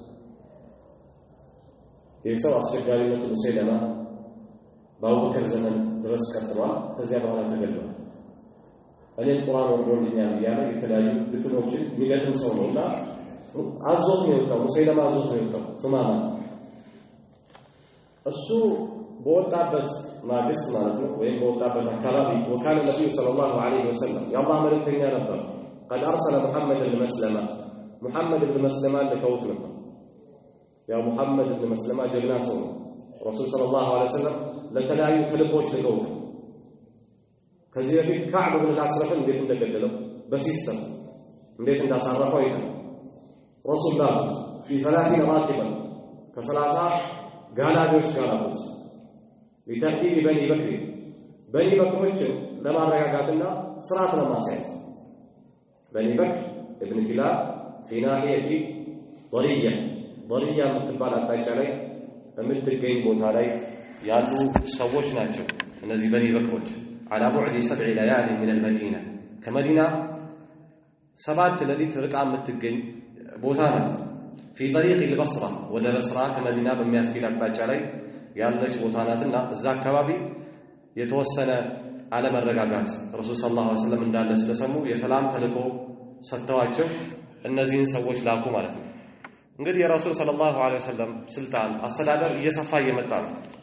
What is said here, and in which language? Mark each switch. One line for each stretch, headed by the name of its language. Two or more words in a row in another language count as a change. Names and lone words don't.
Amharic: የሰው አስቸጋሪነቱ ሙሰይለማ በአቡበከር ዘመን ድረስ ቀጥሏል። ከዚያ በኋላ ተገድሏል። እኔም ቁርአን ወርዶልኛል እያለ የተለያዩ ግጥሞችን የሚገጥም ሰው ነውና አዞት ነው የወጣው። ሙሰይለማ አዞት ነው የወጣው ሱማማ እሱ በወጣበት ማግስት ማለት ነው ወይም በወጣበት አካባቢ ወካለ ነብዩ
Arabic: صلى الله عليه وسلم
Amharic: የአላህ መልእክተኛ ነበር።
Arabic: قد أرسل
Amharic: محمد بن مسلمة محمد بن مسلمة لكوت ነበር። ያው ሙሐመድ ብን መስለማ ጀግና ሰው ነው። ረሱል
Arabic: صلى الله عليه وسلم
Amharic: ለተለያዩ ተልእኮች ልከውት ከዚህ በፊት ከዕብ ብን አስረፍን እንዴት እንደገደለው በሲስተም እንዴት እንዳሳረፈው ይታል። ረሱል ላሉት
Arabic: في 30 راكبا
Amharic: ከ30 ጋላቢዎች ጋር አሉት
Arabic: لترتيب بني بكر
Amharic: بني بكሮችን ለማረጋጋትና ስርዓት ለማስያዝ
Arabic: بني بكر ابن كلاب في ناحية
Amharic: ضرية የምትባል አቅጣጫ ላይ በምትገኝ ቦታ ላይ ያሉ ሰዎች ናቸው። እነዚህ በኒ በክሮች
Arabic: على بعد 7 ليال من المدينة
Amharic: ከመዲና 7 ሌሊት ርቃ የምትገኝ ቦታ ናት።
Arabic: في طريق البصرة
Amharic: ወደ በስራ ከመዲና በሚያስኬድ አቅጣጫ ላይ ያለች ቦታ ናትና እዛ አካባቢ የተወሰነ አለመረጋጋት ረሱል
Arabic: صلى الله عليه وسلم
Amharic: እንዳለ ስለሰሙ የሰላም ተልእኮ ሰጥተዋቸው እነዚህን ሰዎች ላኩ ማለት ነው። እንግዲህ የረሱል
Arabic: صلى الله عليه وسلم
Amharic: ስልጣን አስተዳደር እየሰፋ እየመጣ ነው።